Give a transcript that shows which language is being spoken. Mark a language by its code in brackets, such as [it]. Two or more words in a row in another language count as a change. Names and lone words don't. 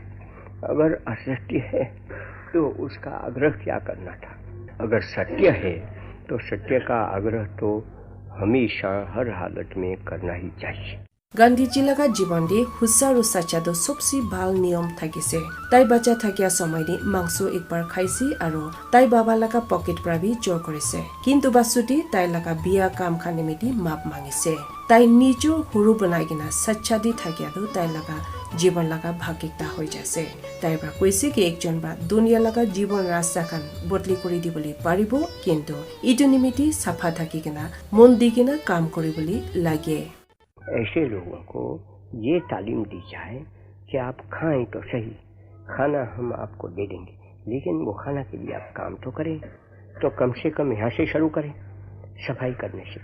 [hi] अगर असत्य है तो उसका आग्रह क्या करना था, अगर सत्य है तो सत्य का आग्रह तो हमेशा हर हालत में करना ही चाहिए। [nag] गांधी जी लगा जीवन दे हुसारो सच्चा दो सबसे भाल नियम थाकिसे ताई बच्चा थाकिया समय दे मांसो एक बार खाइसी आरो ताई बाबा लगा पॉकेट पर भी जोर करिसे किंतु बासुती ताई लगा बिया काम खाने मेटी माप मांगिसे ताई निजो हुरु बनाइगिना सच्चा दी थाकिया दो ताई लगा जीवन लगा भागिकता होई जासे ताई बा कइसे कि एकजन बा दुनिया लगा जीवन रास्ता खान बदली करि दिबली पारिबो किंतु इदो निमिति साफा थाकिगिना मन दिगिना काम करिबली लागे। [hi] ऐसे लोगों को ये तालीम दी जाए कि आप खाएं तो सही, खाना हम आपको दे देंगे लेकिन वो खाना के लिए आप काम तो करें, तो कम से कम यहाँ से शुरू करें सफाई करने से।